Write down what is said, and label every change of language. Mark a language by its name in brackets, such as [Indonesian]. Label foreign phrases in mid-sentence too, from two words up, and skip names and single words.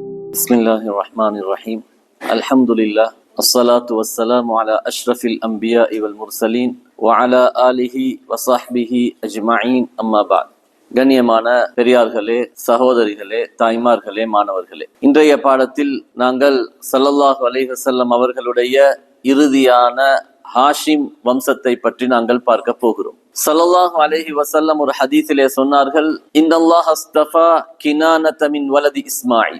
[Arabic] بسم الله الرحمن الرحيم الحمد لله الصلاة والسلام على أشرف الأنبياء والمرسلين وعلى آله وصحبه أجمعين أما بعد. [Tamil] கண்ணியமான பெரியார்களே, சகோதரிகளே, தாய்மார்களே, மாணவர்களே, இன்றைய பாடத்தில் நாங்கள் [Arabic] صلى الله عليه وسلم [Tamil] அவர்களுடைய இறுதியான ஹாஷிம் வம்சத்தை பற்றி நாங்கள் பார்க்க போகிறோம். [Arabic] صلى الله عليه وسلم [Tamil] ஒரு ஹதீஸிலே சொன்னார்கள், [Arabic] إن الله اصطفى كنانة من ولد إسماعيل.